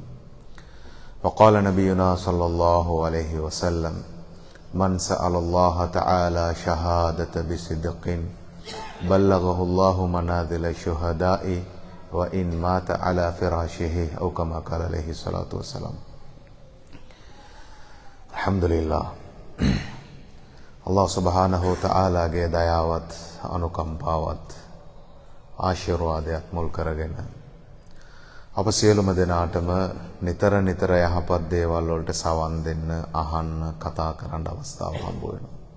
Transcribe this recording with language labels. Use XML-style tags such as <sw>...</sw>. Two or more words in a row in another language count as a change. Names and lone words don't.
<ar>وقال نبينا صلى الله عليه وسلم: من سأل الله تعالى شهادة بصدق بلغه الله منازل الشهداء وإن مات على فراشه أو كما قال عليه الصلاة والسلام. الحمد لله. الله سبحانه</ar> <si>තාලාගේ දයාවත් අනුකම්පාවත් ආශිර්වාදයක් මුල් කරගෙන අප සියලුම දෙනාටම නිතර නිතර යහපත් දේවල් වලට සවන් දෙන්න, අහන්න, කතා කරන්න අවස්ථාව හම්බ වෙනවා.</si>